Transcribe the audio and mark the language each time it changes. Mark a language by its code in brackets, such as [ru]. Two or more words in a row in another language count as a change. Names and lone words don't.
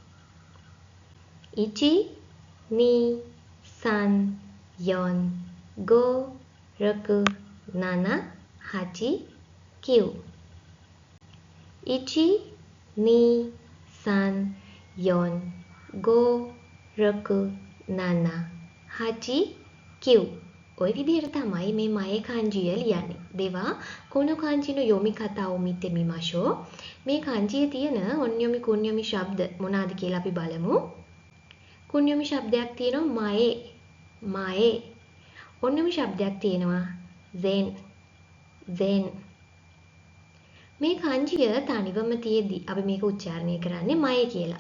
[si] 1 2 3 4 5 6 7 8 9 1 2 3 4 5 6 7 8 9 ඔය විදිහට තමයි මේ මයේ kanjiය ලියන්නේ. [ja] では この 漢字 の 読み方 を 見て みましょう. [si] මේ kanjiයේ තියෙන [ja] 音読み 訓読み [si] ශබ්ද මොනවාද කියලා අපි බලමු. කුන්යොමි ශබ්දයක් තියෙනවා මයේ. මයේ. ඔන්යොමි ශබ්දයක් තියෙනවා zen. zen. මේ kanjiය තනිවම තියෙද්දි අපි මේක උච්චාරණය කරන්නේ මයේ කියලා.